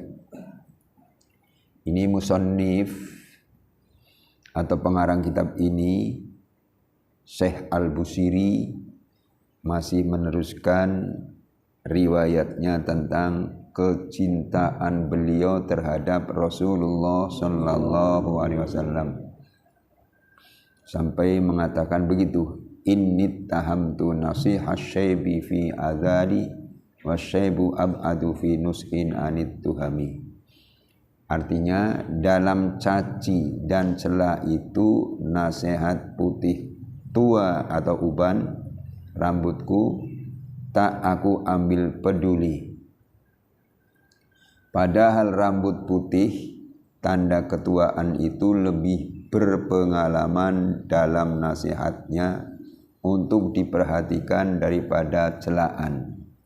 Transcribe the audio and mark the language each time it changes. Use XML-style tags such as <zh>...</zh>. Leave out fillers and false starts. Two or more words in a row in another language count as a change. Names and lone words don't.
<ms>Ini musannif atau pengarang kitab ini, Syekh Al-Busiri, masih meneruskan riwayatnya tentang kecintaan beliau terhadap Rasulullah</ms> <ar>صلى الله عليه وسلم.</ar> <ms>Sampai mengatakan begitu,</ms> <ar>إني اتهمت نصيح الشيب في عذل والشيب أبعد في نصح عن التهم.</ar> <ms>Artinya dalam caci dan cela itu nasihat putih tua atau uban rambutku tak aku ambil peduli. Padahal rambut putih tanda ketuaan itu lebih berpengalaman dalam nasihatnya untuk diperhatikan daripada celaan.</ms>